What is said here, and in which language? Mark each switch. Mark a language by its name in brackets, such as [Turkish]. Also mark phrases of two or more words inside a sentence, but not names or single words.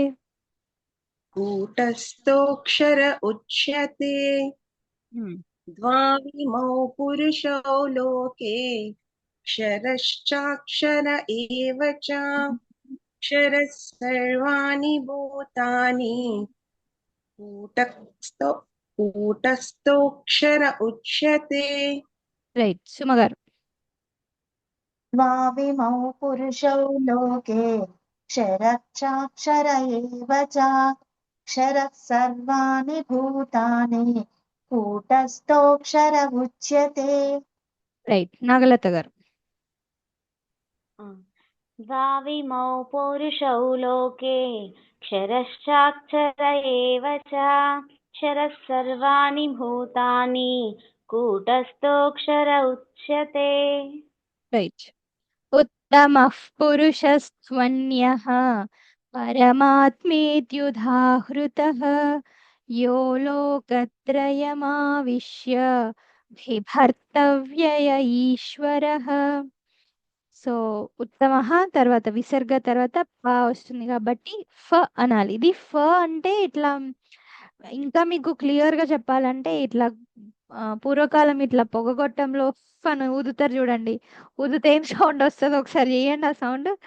[Sanskrit] कूटस्थोऽक्षर उच्यते द्वाविमौ पुरुषौ लोके क्षरश्चाक्षर एव च क्षरः सर्वाणि भूतानि कूटस्थोऽक्षर उच्यते [Telugu] రైట్ సుమ గారు [Sanskrit] द्वाविमौ पुरुषौ लोके क्षरश्चाक्षर एव च क्षरः सर्वाणि भूतानि कूटस्थोऽक्षर उच्यते [Telugu] రైట్ నాగలత గారు [Sanskrit] द्वाविमौ पुरुषौ लोके क्षरश्चाक्षर एव च क्षरः सर्वाणि भूतानि कूटस्थोऽक्षर उच्यते రైట్ उत्तमः पुरुषस्त्वन्यः परमात्मेत्युदाहृतः यो लोकत्रयमाविश्य बिभर्तव्यय ఈశ్వరః సో ఉత్తమః [Telugu] తర్వాత విసర్గ తర్వాత ప వస్తుంది కాబట్టి ఫ అనాలి ఇది ఫ అంటే ఇట్లా ఇంకా మీకు క్లియర్ గా చెప్పాలంటే ఇట్లా పూర్వకాలం ఇట్లా పొగగొట్టంలో ఫ్ అని ఊదుతారు చూడండి ఊదితే ఏం సౌండ్ వస్తుంది ఒకసారి చేయండి ఆ సౌండ్